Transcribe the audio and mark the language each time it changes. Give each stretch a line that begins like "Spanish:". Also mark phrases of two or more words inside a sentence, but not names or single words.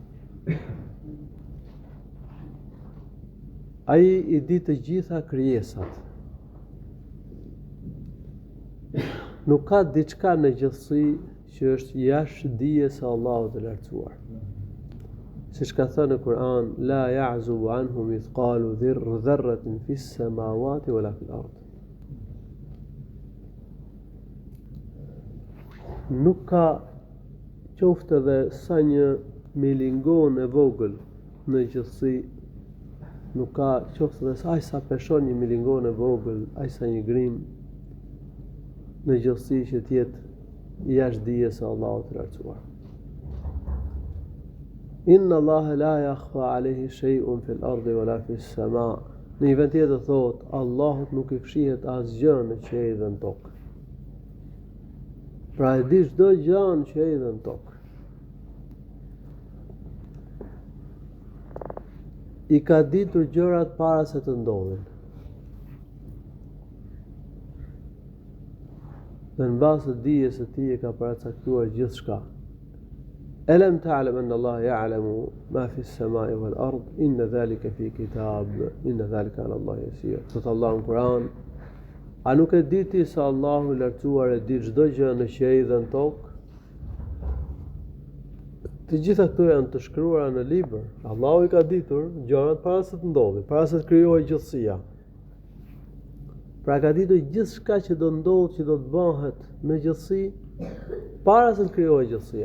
Albanian: Ai I di të gjitha krijesat. Nuk ka diçka në gjithësi që është jashtë dijes së Allahut të lartësuar. Siç ka thënë në Kur'an,
Arabic: لا يعزب عنه مثقال ذرة في السماوات ولا في الأرض.
Albanian: Nuk ka qoftë edhe sa një milingon e vogël në gjithësi, nuk ka qoftë edhe aq sa peshon një milingon e vogël, aq sa një grim në gjithësi që tjetë jashtë dijes së Allahut të lartësuar.
Arabic: إن الله لا يخفى عليه شيء في الأرض ولا في السماء.
Albanian: Në një vend tjetër thotë, Allahut nuk I fshihet asgjë në qiell dhe në tokë. Pra e di çdo gjë në qiell dhe në tokë. I ka ditur gjërat para se të ndodhin. Dhe në bazë të dijes së tij e ka paracaktuar gjithçka.
Arabic: ألم تعلم أن الله يعلم ما في السماء والأرض إن ذلك في كتاب إن ذلك على الله يسير.
Albanian: Thot Allahu në Kur'an, a nuk e di ti se Allahu I lartësuar e di çdo gjë në qiell dhe në tokë? Të gjitha këto janë të shkruara në libër. Allahu I ka ditur gjërat para se të ndodhin, para se të krijohej gjithësia. Pra ka ditur gjithçka që do ndodhë, që do të bëhet në gjithësi, para se të krijohej gjithësia.